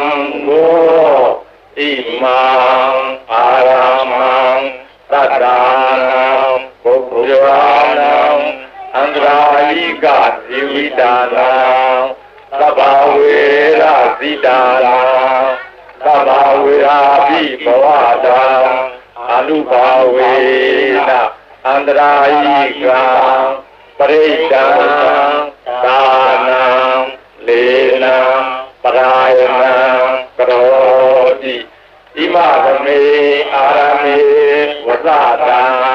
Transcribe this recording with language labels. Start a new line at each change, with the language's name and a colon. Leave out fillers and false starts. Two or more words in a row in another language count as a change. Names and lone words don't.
Pali: မံအာရမံသတ္တနာဘုရားနာအန္တရာယိကဇီဝိတာနာသဗ္ဗဝေရဇိတာနာသဗ္ဗဝေရာဘိဘဝတံအာ นุภาเวนะอันตรายิกังปริตังตานังเลนังปรายนังกโรติอิมาธเมอารามิวสาตัง